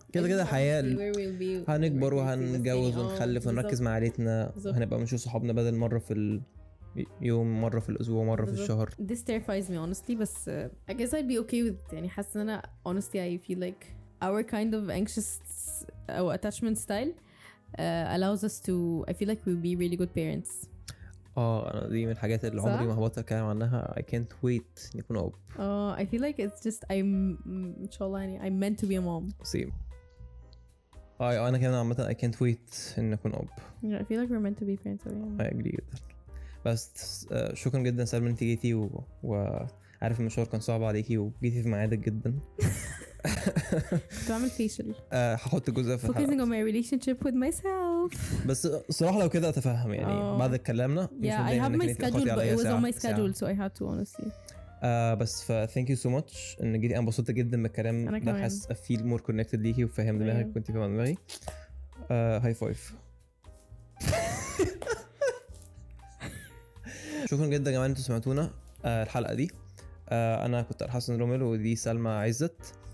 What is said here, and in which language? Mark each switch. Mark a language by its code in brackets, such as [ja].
[ar] كده حياه هنكبر وهنتجوز ونخلف ونركز مع عيلتنا وهنبقى بنشوف صحابنا بدل مره في يوم مرة في الأسبوع مرة في الشهر. [en] This terrifies me honestly بس I guess I'd be okay with يعني حاسة أنا honestly I feel like our kind of anxious أو attachment style allows us to I feel like we'll be really good parents. [ar] أنا دي من الحاجات اللي عمري ما هبطل أتكلم عنها. [en] I can't wait نكون أب. I feel like it's just إن شاء الله يعني I'm meant to be a mom. same. [ar] أنا كمان عامة I can't wait إن نكون أب. [en] I feel like we're meant to be parents. I agree جدا. [ar] بس شكرا جدا سلمى انت جيتي وعارف المشوار كان صعب عليكي وجيتي في ميعادك جدا. كنت بعمل فيشل هحط جزء في [en] focusing on my relationship with myself. [ar] بس صراحة لو كده أتفهم يعني بعد كلامنا [en] I have my schedule but it was on my schedule so I had to honestly [ar] بس thank you so much ان جيتي. انا انبسطت جدا بالكلام ده حاسس feel more connected ليكي وفاهم دماغك كنت فاهم دماغي. هاي فايف. شكرا جدا يا جماعه انتوا سمعتونا الحلقه دي. انا كنت الحسن روميل ودي سلمى عزت.